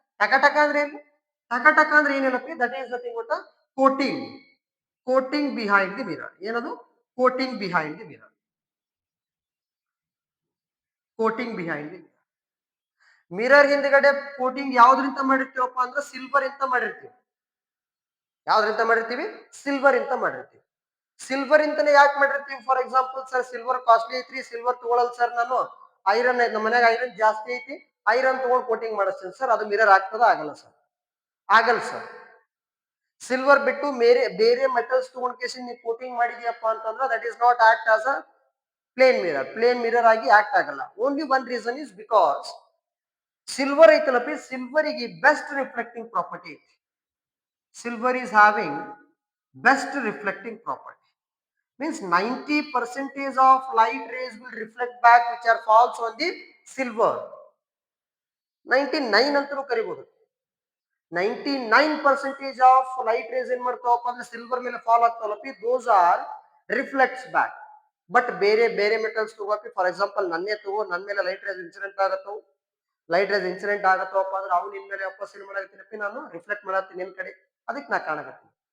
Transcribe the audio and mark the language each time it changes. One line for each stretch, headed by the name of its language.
Kannada: Taka taka ಅಂದ್ರೆ ಏನು? Taka taka ಅಂದ್ರೆ ಏನಿಲ್ಲಪ್ಪಿ?
English: That is nothing but a coating. Coating behind the mirror.
Kannada: ಏನದು?
English: Coating behind the mirror. Coating behind the mirror.
Kannada: Mirror ಹಿಂದ್ಗಡೆ coating ಯಾವ್ದ್ರಿಂದ ಮಾಡಿರ್ತೀವಪ್ಪ ಅಂದ್ರೆ silver ಇಂದ ಮಾಡಿರ್ತೀವಿ. ಯಾವ್ದ್ರಿಂದ ಮಾಡಿರ್ತೀವಿ? ಸಿಲ್ವರ್ ಇಂದ ಮಾಡಿರ್ತೀವಿ. ಸಿಲ್ವರ್ ಇಂತಾನೆ ಯಾಕೆ ಮಾಡಿರ್ತೀವಿ? For example sir silver costly ಐತ್ರಿ, ಸಿಲ್ವರ್ ತಗೊಳಲ್ ಸರ್ ನಾನು, ಐರನ್ ನಮ್ಮ ಮನ್ಯಾಗ ಐರನ್ ಜಾಸ್ತಿ ಐತಿ, ಐರನ್ ತಗೊಂಡು ಕೋಟಿಂಗ್ ಮಾಡಿಸ್ತೀನಿ ಸರ್, ಅದು ಮಿರರ್ ಆಗ್ತದ? ಆಗಲ್ಲ ಸರ್. ಆಗಲ್ಲ ಸರ್. ಸಿಲ್ವರ್ ಬಿಟ್ಟು ಬೇರೆ ಬೇರೆ ಮೆಟಲ್ಸ್ ತಗೊಂಡ್ ಕೇಸಿ ನೀವು ಕೋಟಿಂಗ್ ಮಾಡಿದ್ಯಪ್ಪ ಅಂತಂದ್ರೆ
English: That is not act as a plain mirror.
Kannada: Plane mirror ಆಗಿ ಆಕ್ಟ್ ಆಗಲ್ಲ.
English: only one reason is because
Kannada: silver ಐತಲ್ಲಪಿ, ಸಿಲ್ವರಿಗೆ best reflecting property.
English: Silver is having best reflecting property. Means 90% of light rays will reflect back which are falls on the silver.
Kannada: 99 ಅಂತರೂ ಕರಿಬಹುದು.
English: 99% of light rays
Kannada: ಏನ್ ಮಾಡ್ತಾವಪ್ಪ ಅಂದ್ರೆ silver ಮೇಲೆ fall ಆಗ್ತಾವಲ್ಲಪಿ,
English: those are reflects back.
Kannada: But ಬೇರೆ ಬೇರೆ metals ತಗೋಪಿ, for example ನನ್ನೇ ತಗೋ, ನನ್ನ ಮೇಲೆ light rays incident ಆಗತ್ತವು, light rays incident ಆಗತ್ತವಪ್ಪ ಅಂದ್ರೆ ಅವ್ನು ನಿನ್ ಮೇಲೆ ವಾಪಸ್ ಏನ್ ಮಾಡತ್ತೀನಪ್ಪಿ, ನಾನು ರಿಫ್ಲೆಕ್ಟ್ ಮಾಡತ್ತೀನಿ ನಿನ್ ಕಡೆ, ಅದಕ್ಕೆ ನಾ ಕಾಣಕತ್ತೀನಿ.